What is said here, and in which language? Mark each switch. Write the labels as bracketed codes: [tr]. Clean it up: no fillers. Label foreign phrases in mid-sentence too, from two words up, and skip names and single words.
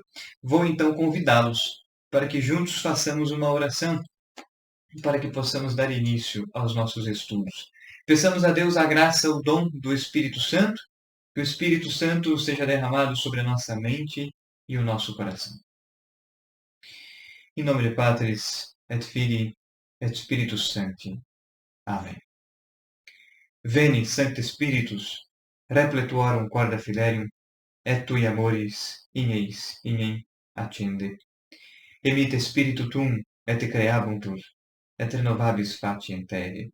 [pt] Vou então convidá-los para que juntos façamos uma oração para que possamos dar início aos nossos estudos. Peçamos a Deus a graça, o dom do Espírito Santo, que o Espírito Santo seja derramado sobre a nossa mente e o nosso coração. Em nome de [la] Patris, et Filii, et Spiritus Sancti. Amém. Veni, Sancte Spiritus, repletuorum corda fidelium, et tui amoris ignem accende. Emite Spiritu tuum, et creabuntur, et renovabis faciem terrae.